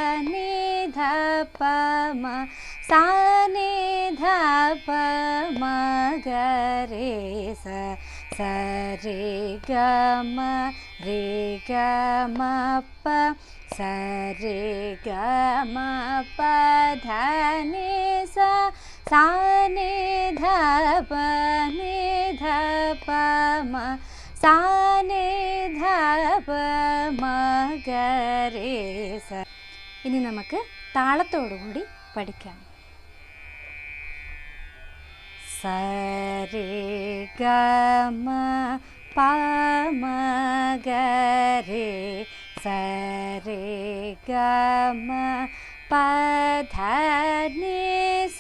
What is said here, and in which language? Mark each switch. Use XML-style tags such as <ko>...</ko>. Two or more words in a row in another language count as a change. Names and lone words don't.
<ml>ma, sa ni dha pa ma ga re sa, sari ga ma re ga ma pa, sari ga ma pa dha ni sa, sa ni dha pa ma, സാ നി ധ പ മ ഗ രേ സ. ഇനി നമുക്ക് താളത്തോടുകൂടി പഠിക്കാം. സ രി ഗ മ പ മ ഗ രേ സ രി ഗ മ പ ധ നി സ</ml>